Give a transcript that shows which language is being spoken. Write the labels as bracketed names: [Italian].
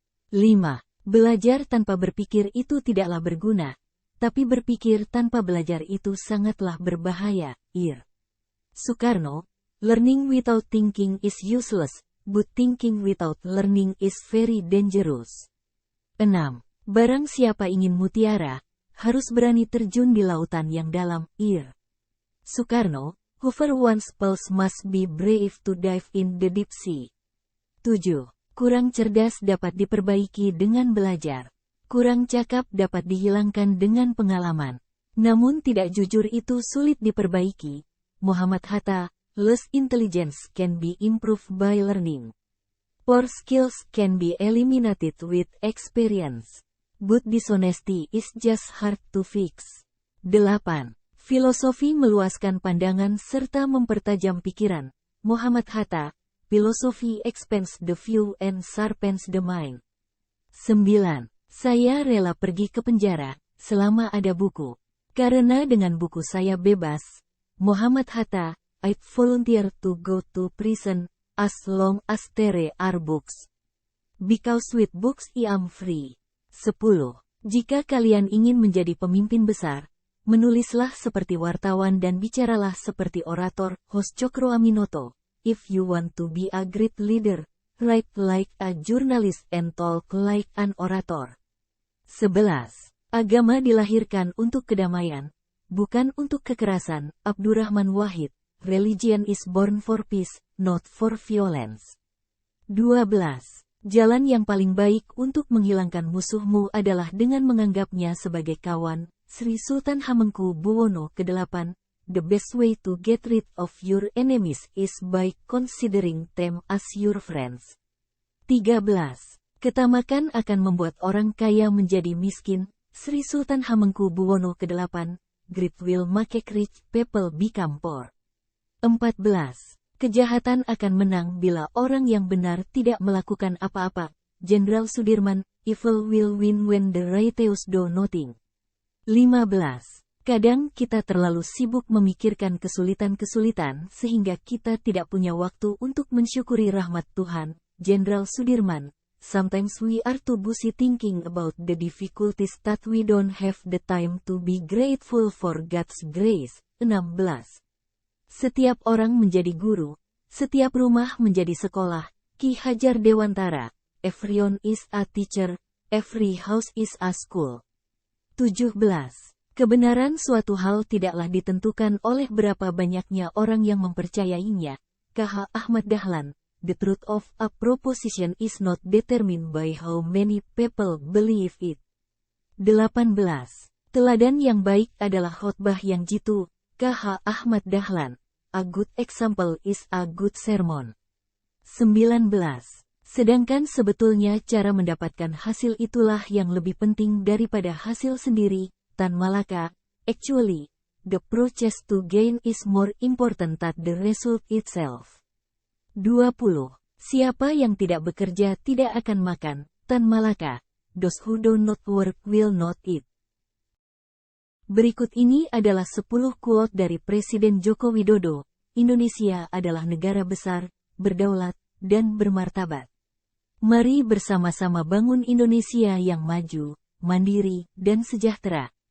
[Indonesian] 5. Belajar tanpa berpikir itu tidaklah berguna, tapi berpikir tanpa belajar itu sangatlah berbahaya. Ir. Soekarno. [English] Learning without thinking is useless, but thinking without learning is very dangerous. 6. [Indonesian] Barang siapa ingin mutiara, harus berani terjun di lautan yang dalam. Ir. Soekarno. [English] Whoever wants pearls must be brave to dive in the deep sea. 7. [Indonesian] Kurang cerdas dapat diperbaiki dengan belajar. Kurang cakap dapat dihilangkan dengan pengalaman. Namun tidak jujur itu sulit diperbaiki. Muhammad Hatta. [English] Less intelligence can be improved by learning. Poor skills can be eliminated with experience. But dishonesty is just hard to fix. 8. [Indonesian] Filosofi meluaskan pandangan serta mempertajam pikiran. Muhammad Hatta. [English] Philosophy expands the view and sharpens the mind. 9. [Indonesian] Saya rela pergi ke penjara, selama ada buku. Karena dengan buku saya bebas. Muhammad Hatta. [English] I'd volunteer to go to prison, as long as there are books. Because with books I am free. 10. [Indonesian] Jika kalian ingin menjadi pemimpin besar, menulislah seperti wartawan dan bicaralah seperti orator. Host Cokro Aminoto. [English] If you want to be a great leader, write like a journalist and talk like an orator. 11. [Indonesian] Agama dilahirkan untuk kedamaian, bukan untuk kekerasan. [English] Abdurrahman Wahid. Religion is born for peace, not for violence. 12. [Indonesian] Jalan yang paling baik untuk menghilangkan musuhmu adalah dengan menganggapnya sebagai kawan. Sri Sultan Hamengkubuwono ke-8. [English] The best way to get rid of your enemies is by considering them as your friends. 13. [Indonesian] Ketamakan akan membuat orang kaya menjadi miskin. [English] Sri Sultan Hamengkubuwono ke-8. Greed will make rich people become poor. 14. [Indonesian] Kejahatan akan menang bila orang yang benar tidak melakukan apa-apa. [English] Jenderal Sudirman. Evil will win when the righteous do nothing. [Indonesian] 15. Kadang kita terlalu sibuk memikirkan kesulitan-kesulitan sehingga kita tidak punya waktu untuk mensyukuri rahmat Tuhan. Jenderal Sudirman. [English] Sometimes we are too busy thinking about the difficulties that we don't have the time to be grateful for God's grace. 16. [Indonesian] Setiap orang menjadi guru, setiap rumah menjadi sekolah. Ki Hajar Dewantara. [English] Everyone is a teacher, every house is a school. 17. [Indonesian] Kebenaran suatu hal tidaklah ditentukan oleh berapa banyaknya orang yang mempercayainya. K.H. Ahmad Dahlan. [English] The truth of a proposition is not determined by how many people believe it. 18. [Indonesian] Teladan yang baik adalah khotbah yang jitu. [English] K.H. Ahmad Dahlan. A good example is a good sermon. 19. [Indonesian] Sedangkan sebetulnya cara mendapatkan hasil itulah yang lebih penting daripada hasil sendiri. Tan Malaka. [English] Actually, the process to gain is more important than the result itself. 20. [Indonesian] Siapa yang tidak bekerja tidak akan makan. Tan Malaka. [English] Those who do not work will not eat. [Indonesian] Berikut ini adalah 10 quote dari Presiden Joko Widodo. Indonesia adalah negara besar, berdaulat, dan bermartabat. Mari bersama-sama bangun Indonesia yang maju, mandiri, dan sejahtera.